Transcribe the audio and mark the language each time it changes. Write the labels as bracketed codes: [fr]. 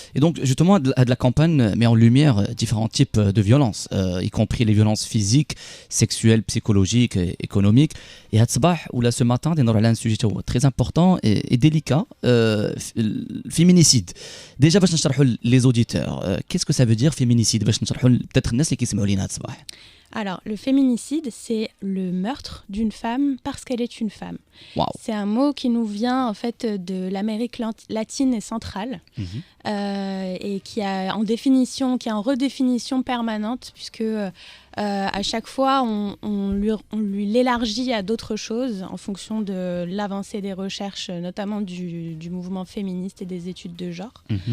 [fr] Et donc justement, de la campagne met en lumière différents types de violences, y compris les violences physiques, sexuelles, psychologiques et économiques. Et ce matin, on aura un sujet très important et délicat, féminicide. Déjà, [ar] باش نشرحوا [fr] les auditeurs, qu'est-ce que ça veut dire féminicide? [ar] باش نشرحوا peut-être الناس اللي كيسمعوا لينا هذا الصباح. [fr] Alors, le féminicide, c'est le meurtre d'une femme parce qu'elle est une femme. Wow. C'est un mot qui nous vient en fait de l'Amérique latine et centrale et qui est en redéfinition permanente puisque à chaque fois on lui l'élargit à d'autres choses en fonction de l'avancée des recherches, notamment du mouvement féministe et des études de genre.